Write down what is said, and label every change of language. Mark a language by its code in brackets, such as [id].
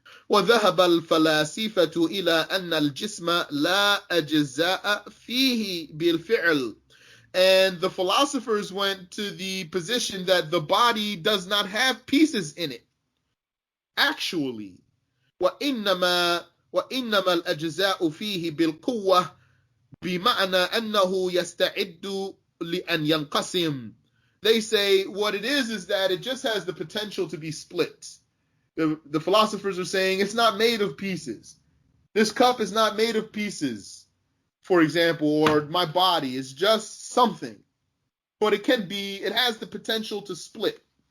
[ar] وذهب الفلاسفة إلى أن الجسم لا أجزاء فيه بالفعل, [en] and the philosophers went to the position that the body does not have pieces in it actually. [ar] وإنما الأجزاء فيه بالقوة بمعنى أنه يستعد لأن ينقسم. [en] They say what it is that it just has the potential to be split. The philosophers are saying it's not made of pieces. This cup is not made of pieces, for example, or my body is just something. But it has the potential to split.